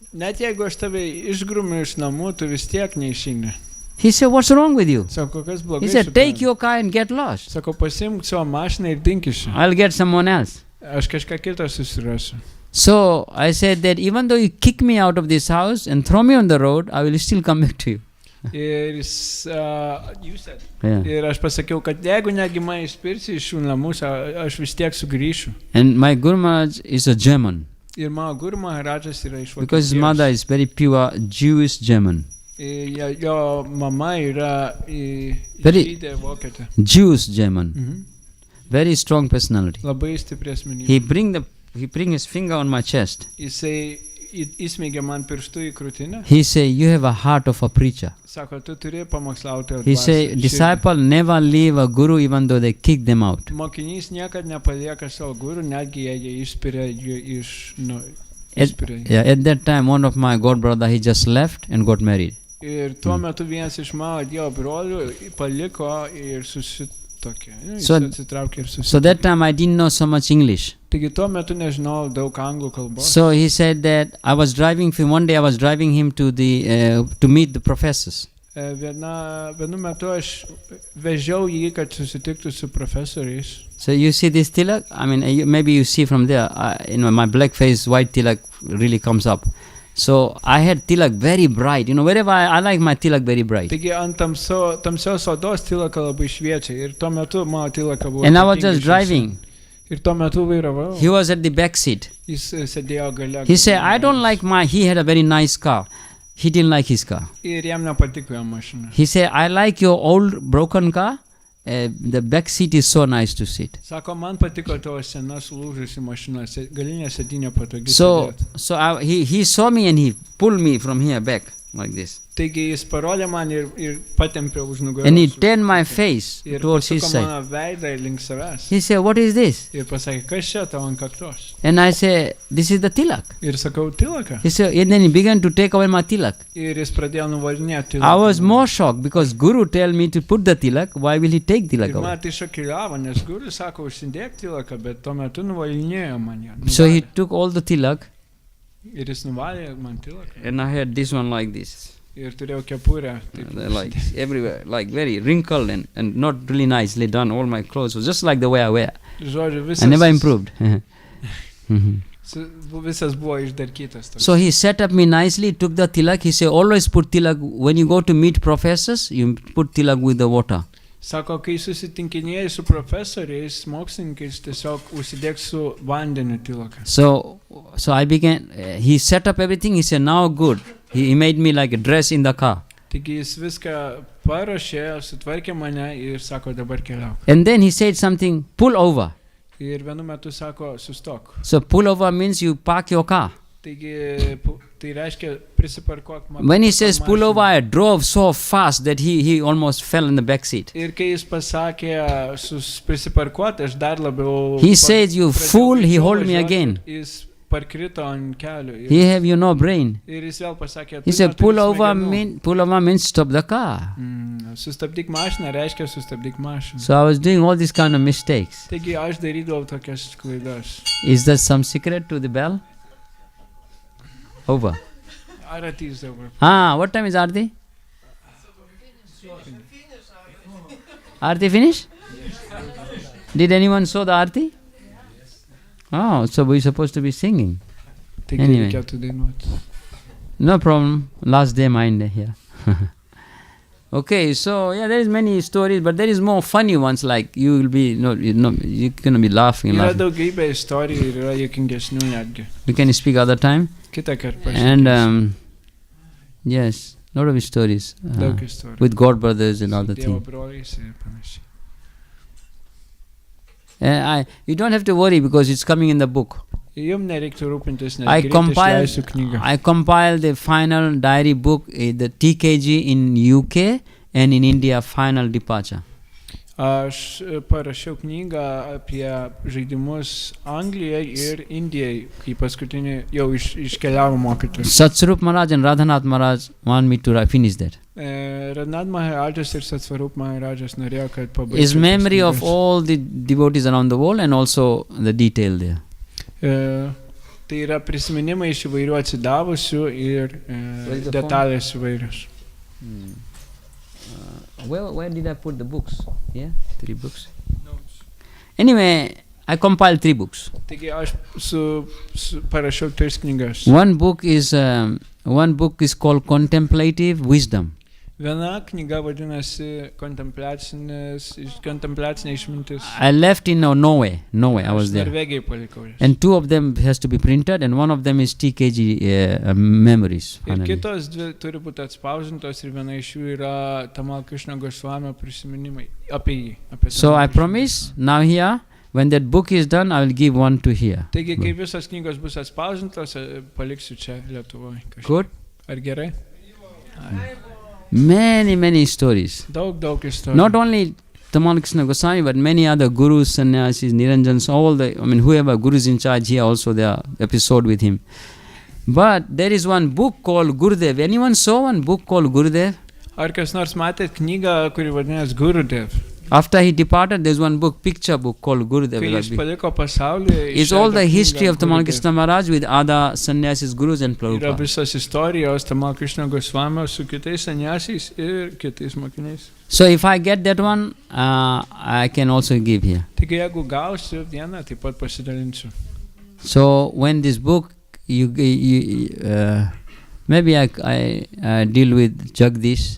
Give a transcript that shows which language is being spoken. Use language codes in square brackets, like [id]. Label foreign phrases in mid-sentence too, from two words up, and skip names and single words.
[en] He said, "What's wrong with you?" He said, "Take your car and get lost. I'll get someone else." So I said that even though you kick me out of this house and throw me on the road, I will still come back to you. [lt] Ir jūs [en] Yeah. [lt] ir aš pasakiau, kad jeigu negi mane išspirsi iš šių namų, aš vis tiek sugrįšiu. [en] And my Guru Maharaj is a German. [lt] Ir mano Guru Maharajas yra iš [en] Because his [lt] Vokietijos. [en] mother is very pure Jewish German. [lt] Jo mama yra [en] Very- [lt] žydė vokietė. [en] Jewish German. Very strong personality. [lt] Labai stipri asmenybė. [en] He bring his finger on my chest. [lt] Jisai įsmeigė man pirštu į krūtinę. [en] He say, you have a heart of a preacher. [lt] Sako, tu turi pamokslautojo [en] He say, disciple never leave a guru even though they kick them out. [lt] Mokinys niekad nepalieka savo guru, netgi jie išspiria iš... [en] At that time, one of my god brother, he just left and got married. [lt] Ir tuo metu vienas iš mano Dievo brolių paliko ir susitokė. [en] So that time I didn't know so much English. [lt] Taigi tuo metu nežinau daug anglų kalbos. [en] So he said that one day I was driving him to meet the professors. [lt] Vienu metu aš vežiau jį, kad susitiktų su profesoriais. [en] So you see this tilak? I mean, maybe you see from there, my black face, white tilak really comes up. So I had tilak very bright. Wherever I like my tilak very bright. [lt] Taigi ant tamsios odos tilaka labai šviečia. Ir tuo metu mano tilaka buvo. [en] And I was just driving. [lt] Ir tuo metu vairavau. [en] He was at the back seat. [lt] Jis sėdėjo gale. [en] He said, I don't like he had a very nice car. He didn't like his car. [lt] Ir jam nepatiko jo mašina. [en] He said, I like your old broken car. The back seat is so nice to sit. [lt] Sako, man patiko tavo sena sulūžusi mašina, galinė sėdynė patogi. [en] So he saw me and he pulled me from here back like this. [lt] Taigi jis parodė man ir patempė už nugaros. [en] And he turned my face towards his side. [lt] Mano veidą link savęs. [en] He said, what is this? [lt] Ir pasakė, kas čia tavo ant kaktos? [en] And I said, this is the tilak. [lt] Ir sakau, tilaka. [en] He said, and then he began to take away my tilak. [lt] Ir jis pradėjo nuvalinėti tilaką. [en] I was more shocked because Guru told me to put the tilak. Why will he take tilak [lt] Ir [en] away? [lt] man tai šokiravo, nes Guru sako, užsidėk tilaką, bet tuo metu nuvalinėjo man ją. [en] So he took all the tilak. [lt] Ir jis nuvalė man tilaką. [en] And I had this one like this. [lt] Ir turėjau kepurę. [en] Like everywhere, like very wrinkled and not really nicely done. All my clothes was just like the way I wear. [lt] Žodžiu, visas, [en] I never improved. [lt] Visas buvo išdarkytas. [en] So he set up me nicely, took the tilak. He said, always put tilak. When you go to meet professors, you put tilak with the water. [lt] Sako, kai susitinkinėjai su profesoriais, mokslininkais, tiesiog užsidėk su vandeniu tilaką. [en] So I began, he set up everything. He said, now good. He made me like a dress in the car. [lt] Taigi jis viską paruošė, sutvarkė mane ir sako, dabar keliauk. [en] And then he said something, pull over. [lt] Ir vienu metu sako, sustok. [en] So pull over means you park your car. [lt] Taigi, tai reiškia prisiparkuok mašiną. [en] When he says pull over, I drove so fast that he almost fell in the back seat. [lt] Ir kai jis pasakė prisiparkuoti, aš dar labiau... [en] He said, you fool, he hold me again. [lt] Jis parkrito ant kelių. [en] He have you no brain. [lt] Ir jis vėl pasakė, [en] He said, pull over means stop the car. [lt] Sustabdyk mašiną reiškia sustabdyk mašiną. [en] So I was doing all these kind of mistakes. [lt] Taigi aš darydavau tokias klaidas. [en] Is there some secret to the bell? Over. Arati is over. What time is Arti? Arti finished? Did anyone saw the Arti? Oh, so we're supposed to be singing. [lt] Taigi [en] Anyway. [lt] reikėtų dainuoti. [en] No problem. Last day mine here. Okay, so yeah, there is many stories, but there is more funny ones. Like you will be, you're gonna be laughing. [lt] Yra daugybė istorijų ir yra juokingesnių netgi. [en] We can speak other time. [lt] Kitą kartą [en] And [lt] pašnekėsim. [en] yes, lot of stories [lt] Daug istorijų. [en] with God brothers and all the [lt] Dievo [en] things. [lt] broliais ir panašiai. [en] You don't have to worry because it's coming in the book. [lt] Jums nereiktų rūpintis, nes [en] I [lt] greit [en] compiled [lt] išleisiu knygą. [en] I compiled the final diary book, the TKG in UK and in India final departure. [lt] Aš parašiau knygą apie žaidimus Anglijai ir Indijai, kai paskutinį jau iškeliavo mokytojai. [en] Satsvarup Maharaj and Radhanath Maharaj want me to finish that. [lt] Radhanath Maharajas ir Satsvarup Maharajas norėjo, kad pabaigtų. [en] Is memory of all the devotees around the world and also the detail there. [lt] Tai yra prisiminimai iš įvairių atsidavusių ir detalės įvairios. [en] Where did I put the books? Yeah, 3 books. Anyway, I compiled 3 books. [lt] Taigi aš parašiau 3 knygas. [en] One book is called Contemplative Wisdom. [lt] Viena knyga vadinasi kontemplacinė išmintis. [en] I left in Norway. I was there. [lt] Norvegijai palikau jas. [en] And 2 of them has to be printed, and one of them is TKG memories. [lt] Ir kitos 2 turi būti atspausdintos, ir viena iš jų yra Tamal Krishna Goswamio prisiminimai apie jį. [en] So I promise now here, when that book is done, I will give one to here. [lt] Taigi, kai visos knygos bus atspausdintos, paliksiu čia Lietuvoje. [en] Good? [lt] Ar gerai? [en] Many stories. [lt] Daug istorijų. [en] Not only Tamal Krishna Goswami, but many other gurus, sannyasis, niranjans, whoever gurus in charge here also, there are episode with him. But there is one book called Gurudev. Anyone saw one book called Gurudev? [lt] Ar kas nors matėt knygą, kuri vadinasi Gurudev? [en] After he departed, there's one book, picture book called Gurudev. [lt] Kai jis paliko pasaulį, [en] it's all the history of Tamal Krishna Maharaj with other sannyasis, gurus and [lt] Yra [en] Prabhupada. [lt] visas istorijos Tamal Krishna Goswamio su kitais sannyasiais ir kitais mokiniais. [en] So if I get that one, I can also give here. [lt] Taigi, jeigu gausiu vieną, taip pat pasidalinsiu. [en] So when this book, maybe I deal with Jagdish.